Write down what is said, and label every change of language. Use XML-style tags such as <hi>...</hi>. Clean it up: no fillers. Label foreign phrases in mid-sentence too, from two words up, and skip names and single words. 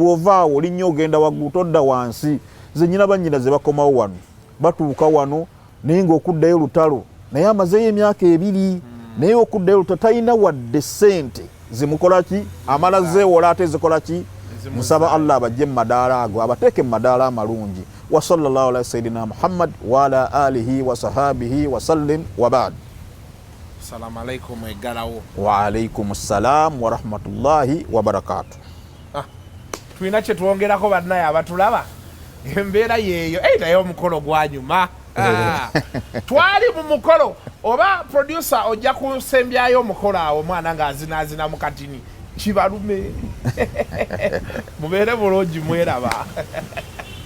<lg>bw'ovaawo olinnya ogenda waggulu todda wansi ze nnyina bannyina ze bakomawo wano batuuka wano naye ng'okuddayo lutalo naye amazeyo emyaka 2 naye okuddayo lutalo talina wadde ssente zimukola ki amala zeewola ate zikola ki musaba Allah abajje mu madaala ago abateeke mu madaala amalungi</lg> <ar>وصلى الله على سيدنا محمد وعلى آله وصحبه وسلم وبعد. السلام عليكم egalawo. وعليكم السلام ورحمة الله وبركاته.</ar> <lg>Tuina kye twongerako bannaye abatulaba embeera yeeyo naye omukolo gwanyuma twali mu mukolo oba producer ojja kusembyayo omukolo awo omwana ng'azinaazina mu katini kibalume mubeere bulungi mweraba</lg>